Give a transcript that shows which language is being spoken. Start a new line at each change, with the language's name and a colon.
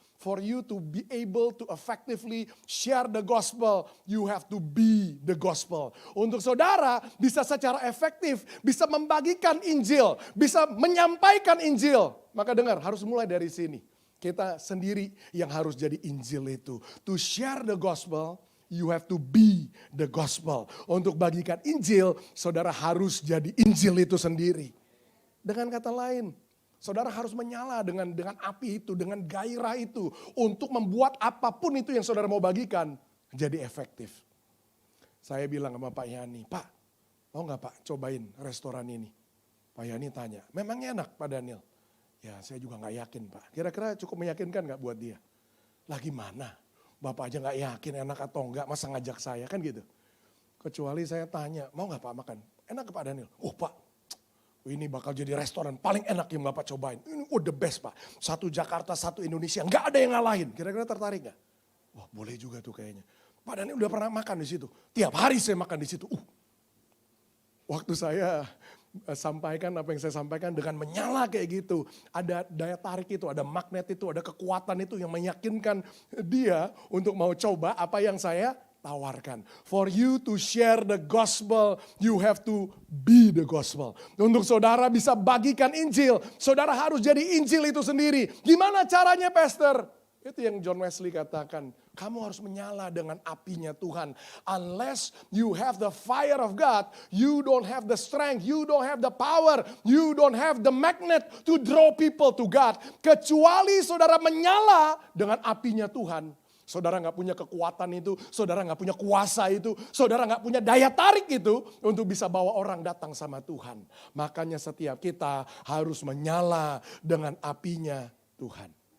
English: For you to be able to effectively share the gospel, you have to be the gospel.
Indonesian: Untuk saudara bisa secara efektif, bisa membagikan Injil, bisa menyampaikan Injil. Maka dengar, harus mulai dari sini. Kita sendiri yang harus jadi Injil itu.
English: To share the gospel, you have to be the gospel.
Indonesian: Untuk bagikan Injil, saudara harus jadi Injil itu sendiri. Dengan kata lain, saudara harus menyala dengan api itu, dengan gairah itu. Untuk membuat apapun itu yang saudara mau bagikan jadi efektif. Saya bilang sama Pak Yani, Pak mau gak Pak cobain restoran ini? Pak Yani tanya, memang enak Pak Daniel? Ya saya juga gak yakin Pak. Kira-kira cukup meyakinkan gak buat dia? Lah gimana? Bapak aja gak yakin enak atau enggak, masa ngajak saya kan gitu. Kecuali saya tanya, mau gak Pak makan? Enak ke Pak Daniel? Oh Pak, ini bakal jadi restoran paling enak yang Bapak cobain. Ini the best Pak. Satu Jakarta, satu Indonesia. Nggak ada yang ngalahin. Kira-kira tertarik nggak? Wah boleh juga tuh kayaknya. Pak Daniel udah pernah makan di situ. Tiap hari saya makan di situ. Waktu saya sampaikan apa yang saya sampaikan dengan menyala kayak gitu. Ada daya tarik itu, ada magnet itu, ada kekuatan itu yang meyakinkan dia untuk mau coba apa yang saya tawarkan.
English: For you to share the gospel, you have to be the gospel.
Indonesian: Untuk saudara bisa bagikan Injil, saudara harus jadi Injil itu sendiri. Gimana caranya, Pastor? Itu yang John Wesley katakan, kamu harus menyala dengan apinya Tuhan.
English: Unless you have the fire of God, you don't have the strength, you don't have the power, you don't have the magnet to draw people to God.
Indonesian: Kecuali saudara menyala dengan apinya Tuhan. Saudara gak punya kekuatan itu, saudara gak punya kuasa itu, saudara gak punya daya tarik itu untuk bisa bawa orang datang sama Tuhan. Makanya setiap kita harus menyala dengan apinya Tuhan.